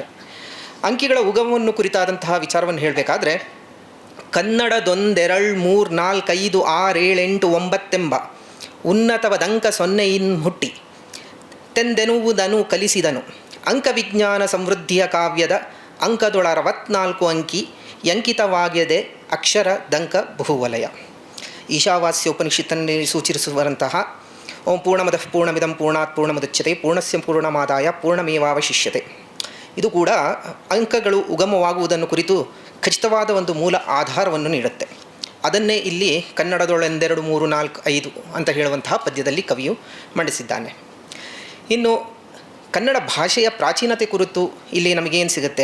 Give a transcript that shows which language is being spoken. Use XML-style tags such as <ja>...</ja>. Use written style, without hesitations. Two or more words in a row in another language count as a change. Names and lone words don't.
<kn>ಅಂಕಿಗಳ ಉಗಮವನ್ನು ಕುರಿತಾದಂತಹ ವಿಚಾರವನ್ನು ಹೇಳಬೇಕಾದ್ರೆ ಕನ್ನಡದೊಂದೆರಳ್ 3 4 5 6 7 8 9 ಉನ್ನತವದಂಕ ಸೊನ್ನೆಯಿನ್ ಹುಟ್ಟಿ ತೆಂದೆನುವುದನು ಕಲಿಸಿದನು ಅಂಕವಿಜ್ಞಾನ ಸಮೃದ್ಧಿಯ ಕಾವ್ಯದ ಅಂಕದೊಳ 64 ಅಂಕಿ ಅಂಕಿತವಾಗಿದೆ ಅಕ್ಷರ ದಂಕ ಬಹುವಲಯ. ಈಶಾವಾಸ್ಯ ಉಪನಿಷತ್ತನ್ನು ಸೂಚಿಸುವಂತಹ</kn> <sa>ಓಂ ಪೂರ್ಣಮದಃ ಪೂರ್ಣಮಿದಂ ಪೂರ್ಣಾತ್ ಪೂರ್ಣಮುದಚ್ಯತೆ ಪೂರ್ಣಸ್ಯ ಪೂರ್ಣಮಾದಾಯ ಪೂರ್ಣಮೇವಾವಶಿಷ್ಯತೆ.</sa> <kn>ಇದು ಕೂಡ ಅಂಕಗಳು ಉಗಮವಾಗುವುದನ್ನು ಕುರಿತು ಖಚಿತವಾದ ಒಂದು ಮೂಲ ಆಧಾರವನ್ನು ನೀಡುತ್ತೆ. ಅದನ್ನೇ ಇಲ್ಲಿ ಕನ್ನಡದೊಳೆಂದೆರಡು 3 4 5 ಅಂತ ಹೇಳುವಂತಹ ಪದ್ಯದಲ್ಲಿ ಕವಿಯು ಮಂಡಿಸಿದ್ದಾನೆ. ಇನ್ನು ಕನ್ನಡ ಭಾಷೆಯ ಪ್ರಾಚೀನತೆ ಕುರಿತು ಇಲ್ಲಿ ನಮಗೇನು ಸಿಗುತ್ತೆ?</kn>